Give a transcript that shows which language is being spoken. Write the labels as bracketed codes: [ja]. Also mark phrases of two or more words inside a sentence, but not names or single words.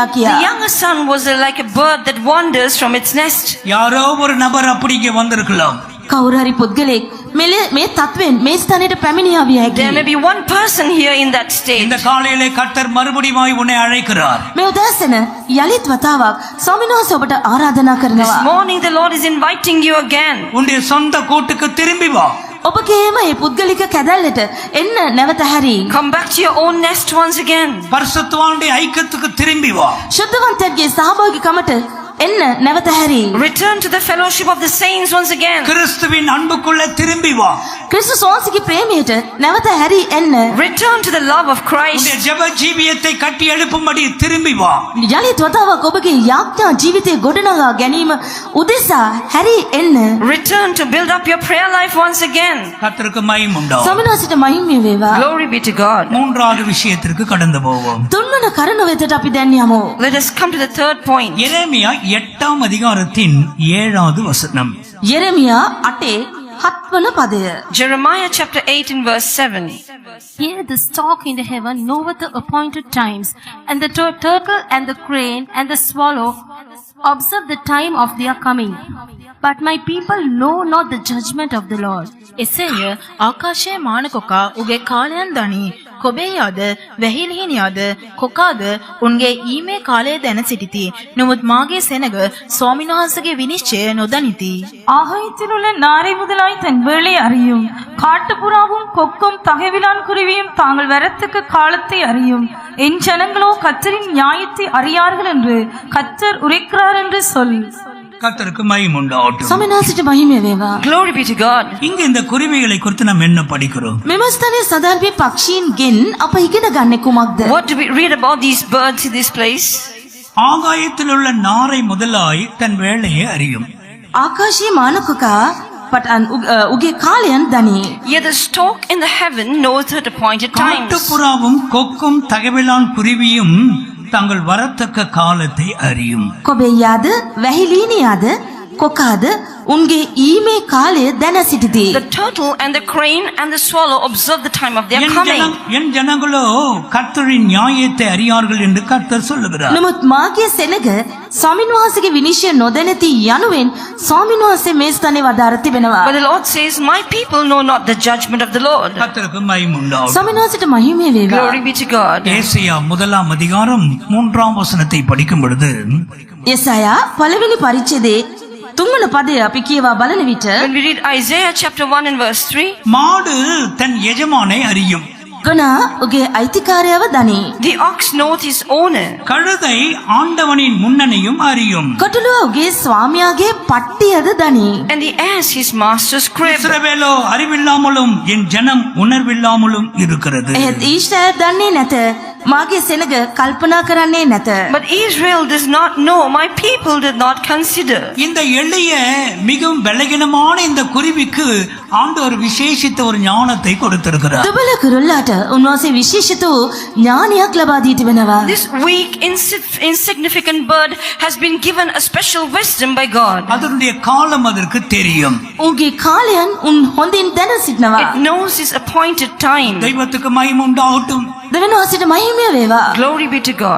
[en] the [si] කියා. [en] younger son was like a bird that wanders from its nest. [ta] யாரோ ஒரு நபர் அப்படி இங்கே வந்திருக்கலாம். [si] කවුරු හරි පුද්ගලෙක් මේ තත්වෙන් මේ ස්ථානයට පැමිණියා විය [en] There may [si] හැකියි. [en] be one person here in that state. [ta] இந்த காலையிலே கர்த்தர் மறுபடியும் உன்னை அழைக்கிறார். [si] මේ උදෑසන යලිත් වතාවක් ස්වාමීන් වහන්සේ ඔබට ආරාධනා [en] This [si] කරනවා. [en] morning the Lord is inviting you again. [ta] உன்னுடைய சொந்த கூட்டுக்கு திரும்பி வா. [si] ඔබගේම මේ පුද්ගලික කැදැල්ලට එන්න නැවත හැරී. [en] Come back to your own nest once again. [ta] பரிசுத்தவானுடைய ஐக்கியத்துக்கு திரும்பி வா. [si] ශුද්ධවන්තයන්ගේ සහභාගීකමට එන්න නැවත හැරී. [en] Return to the fellowship of the saints once again. [ta] கிறிஸ்துவின் அன்புக்குள்ள திரும்பி வா. [si] ක්‍රිස්තුස් වහන්සේගේ ප්‍රේමයට නැවත හැරී එන්න. [en] Return to the love of [ta] உன்னுடைய [en] Christ. [ta] ஜெப ஜீவியத்தை கட்டி எழுப்பும்படி திரும்பி வா. [si] යලිත් වතාවක් ඔබගේ යාඥා ජීවිතය ගොඩනගා ගැනීම උදෙසා හැරී එන්න. [en] Return to build up your prayer life once again. [ta] கர்த்தருக்கு மகிமை உண்டாகும். [si] ස්වාමීන් වහන්සේට මහිමය වේවා. [en] Glory be to God. [ta] மூன்றாவது விஷயத்திற்கு கடந்து போவோம். [si] තුන්වන කරුණ වෙතට අපි දැන් යමු. [en] Let us come to the third point. [ta] எரேமியா 8ஆம் அதிகாரத்தின் 7வது வசனம். [si] යෙරමියා 8:7 පදය. [en] Jeremiah chapter 8 and verse 7. Here the stork in the heaven knoweth the appointed times, and the turtle and the crane and the swallow observe the time of their coming. But my people know not the judgment of the Lord. [si] එසේය ආකාශයේ මානකොකා උගේ කාලයන් දනි කොබේයාද වැහිලිහිනියාද කොකාද උන්ගේ ඊමේ කාලය දැන සිටිති. නමුත් මාගේ සෙනග ස්වාමීන් වහන්සේගේ විනිශ්චය නොදනිති. [ta] ஆகாயத்தில் உள்ள நாரை முதலாய் தன் வேலை அறியும். காட்டுப்புறாவும் கொக்கும் தகைவிலான் குருவியும் தாங்கள் வரத்துக்கு காலத்தை அறியும். என் ஜனங்களோ கர்த்தரின் நியாயத்தை அறியார்கள் என்று கர்த்தர் உரைக்கிறார் என்று சொல். கர்த்தருக்கு மகிமை உண்டாகட்டும். [si] ස්වාමීන් වහන්සේට මහිමය වේවා. [en] Glory be to God. [ta] இங்க இந்த குருவிகளை குறித்து நாம் என்ன படிக்கிறோம்? [si] මෙම ස්ථානයේ සදාර්භී පක්ෂීන්ගෙන් අප ඉගෙන ගන්නේ කුමක්ද? [en] What do we read about these birds in this place? [ta] ஆகாயத்தில் உள்ள நாரை முதலாய் தன் வேலையை அறியும். [si] ආකාශයේ මානකකා පටන් උගේ කාලයන් දනී. [en] Yet the stork in the heaven knows her appointed times. [ta] காட்டுப்புறாவும் கொக்கும் தகவலான் குருவியும் தங்கள் வரத்தக்க காலத்தை அறியும். [si] කොබෙයාද වැහිලීනියාද කොකාද උන්ගේ ඊමේ කාලය දැන සිටිති. [en] The turtle and the crane and the swallow observe the time of their coming. [ta] என் ஜனங்களோ கர்த்தரின் நியாயத்தை அறியார்கள் என்று கர்த்தர் சொல்லுகிறார். [si] නමුත් මාගේ සෙනග ස්වාමීන් වහන්සේගේ විනිශ්චය නොදැනති යනුවෙන් ස්වාමීන් වහන්සේ මේ ස්ථානයේ වදාර තිබෙනවා. [en] But the Lord says, my people know not the judgment of the Lord. [ta] கர்த்தருக்கு மகிமை உண்டாகட்டும். [si] ස්වාමීන් වහන්සේට මහිමය වේවා. [en] Glory be to God. [ta] ஏசாயா 1ஆம் அதிகாரம் 3ஆம் வசனத்தை படிக்கும் பொழுது [si] යසායා පළවෙනි පරිච්ඡේදයේ 3 වන පදය අපි කියවා බලන විට [en] When we read Isaiah chapter 1 and verse 3, [ta] மாடு தன் எஜமானை அறியும். [si] ගොනා උගේ අයිතිකාරයව දනී. [en] the ox knoweth his owner. [ta] கழுதை ஆண்டவனின் முன்னணியும் அறியும். [si] කොටුව උගේ ස්වාමියාගේ පට්ටියද දනී. [en] And the ass his master's crib. [ta] இஸ்ரவேலோ அறிவில்லாமலும் என் ஜனம் உணர்வில்லாமலும் இருக்கிறது. [si] එහෙත් ඊශ්‍රායල් දන්නේ නැත. මාගේ සෙනග කල්පනා කරන්නේ නැත. [en] But Israel does not know, my people did not consider. [ta] இந்த எளிய மிகவும் பலகீனமான இந்த குருவிக்கு ஆண்டவர் விசேஷித்த ஒரு ஞானத்தை கொடுத்திருக்கிறார். [si] දුබල කුරුල්ලාට උන්වහන්සේ විශේෂිත වූ ඥානයක් ලබා දී තිබෙනවා. [en] This weak, insignificant bird has been given a special wisdom by God. [ta] அதனுடைய காலம் அதற்கு தெரியும். [si] උන්ගේ කාලයන් උන් හොඳින් දැන සිටිනවා. [en] It knows his appointed time. [ta] தெய்வத்துக்கு மகிமை உண்டாகட்டும். [si] දෙවියන්වහන්සේට මහිමය වේවා. [en] Glory be to God.